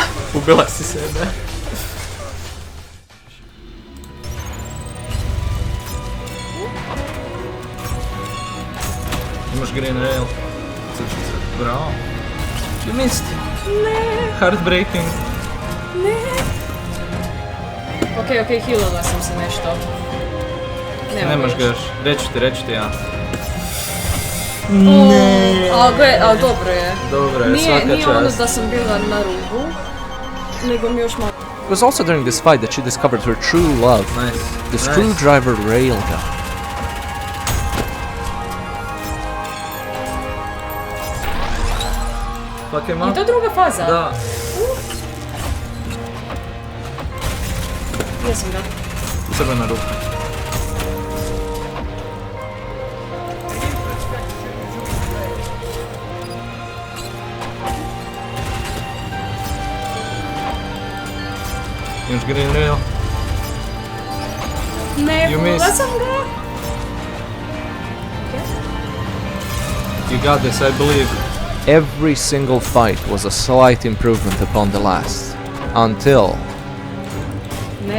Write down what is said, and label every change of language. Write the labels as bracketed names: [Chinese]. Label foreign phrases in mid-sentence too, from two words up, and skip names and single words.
[Croatian] Ubila si sebe. Imaš [English] green rail. Bravo. You missed. [Croatian] Ne, [English] Heartbreaking. [Croatian] ne. Okej, healala sam se nešto. Nemaš ga još. Reći ti ja. Ne. A dobro je. Dobro je, svaka Nije ono čast. da sam bila na rubu, nego mi još malo. [English] It was also during this fight that she discovered her true love, Nice. the screwdriver railgun. Fuck him I up. [Croatian] to druga faza? Da. Gdje sam ga? Crvena ruka. Imaš [English] green rail. [Croatian] Ne, [English] You [Croatian] pula [English] missed. [Croatian] sam ga. [English] You got this, I believe. Every single fight was a slight improvement upon the last, until [Croatian] Ne.